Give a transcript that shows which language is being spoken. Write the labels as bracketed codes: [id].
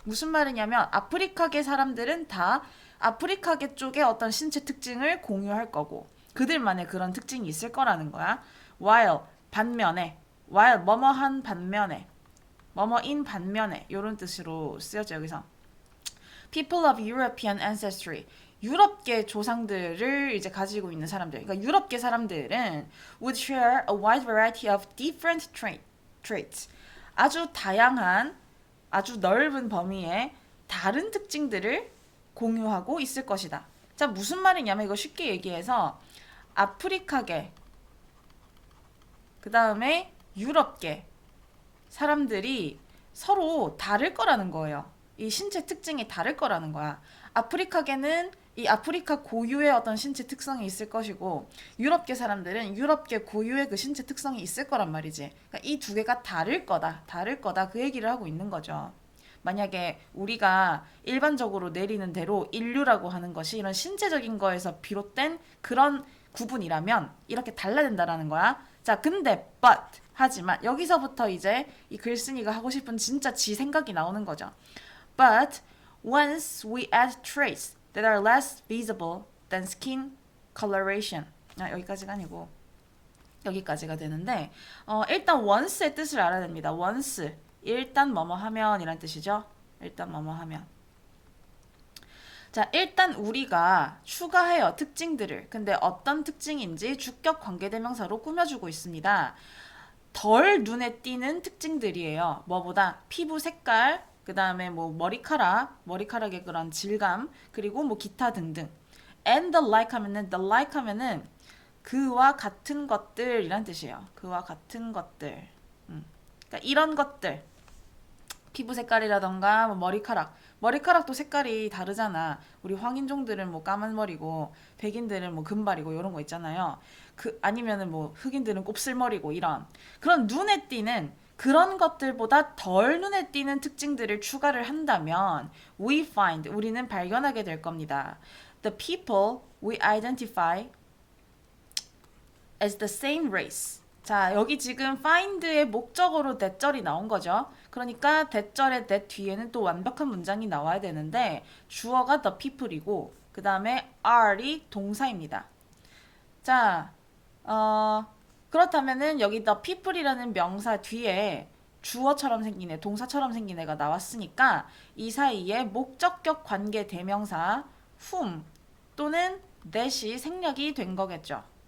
[ko] 무슨 말이냐면 아프리카계 사람들은 다 아프리카계 쪽의 어떤 신체 특징을 공유할 거고 그들만의 그런 특징이 있을 거라는 거야. while 반면에 while 뭐뭐한 반면에 뭐뭐인 반면에 이런 뜻으로 쓰여져 여기서. [en] People of European ancestry. [ko] 유럽계 조상들을 이제 가지고 있는 사람들. 그러니까 유럽계 사람들은 [en] would share a wide variety of different traits. [ko] 아주 다양한, 아주 넓은 범위의 다른 특징들을 공유하고 있을 것이다. 자, 무슨 말이냐면 이거 쉽게 얘기해서 아프리카계, 그 다음에 유럽계 사람들이 서로 다를 거라는 거예요. 이 신체 특징이 다를 거라는 거야. 아프리카계는 이 아프리카 고유의 어떤 신체 특성이 있을 것이고 유럽계 사람들은 유럽계 고유의 그 신체 특성이 있을 거란 말이지. 그러니까 이 두 개가 다를 거다. 다를 거다. 그 얘기를 하고 있는 거죠. 만약에 우리가 일반적으로 내리는 대로 인류라고 하는 것이 이런 신체적인 거에서 비롯된 그런 구분이라면 이렇게 달라야 된다라는 거야. 자, 근데 but 하지만 여기서부터 이제 이 글쓴이가 하고 싶은 진짜 지 생각이 나오는 거죠. [en] But once we add traits that are less visible than skin coloration. [ko] 여기까지가 아니고 여기까지가 되는데 일단 once의 뜻을 알아야 됩니다. once 일단 뭐뭐 하면 이란 뜻이죠. 일단 뭐뭐 하면. 자, 일단 우리가 추가해요. 특징들을. 근데 어떤 특징인지 주격 관계대명사로 꾸며주고 있습니다. 덜 눈에 띄는 특징들이에요. 뭐보다 피부 색깔, 그 다음에 뭐 머리카락의 그런 질감, 그리고 뭐 기타 등등. [en] And the like [ko] 하면은 그와 같은 것들이란 뜻이에요. 그와 같은 것들. 그러니까 이런 것들. 피부 색깔이라던가 뭐 머리카락도 색깔이 다르잖아. 우리 황인종들은 뭐 까만 머리고 백인들은 뭐 금발이고 이런 거 있잖아요. 아니면은 뭐 흑인들은 곱슬머리고 이런 그런 눈에 띄는 그런 것들보다 덜 눈에 띄는 특징들을 추가를 한다면 우리는 발견하게 될 겁니다. [en] The people we identify as the same race. [ko] 자, 여기 지금 find의 목적어로 that절이 나온 거죠. 그러니까 that절의 that 뒤에는 또 완벽한 문장이 나와야 되는데 주어가 the people이고 그 다음에 are이 동사입니다. 자, 그렇다면은 여기 the people이라는 명사 뒤에 주어처럼 생긴 애, 동사처럼 생긴 애가 나왔으니까 이 사이에 목적격 관계 대명사 whom 또는 that이 생략이 된 거겠죠.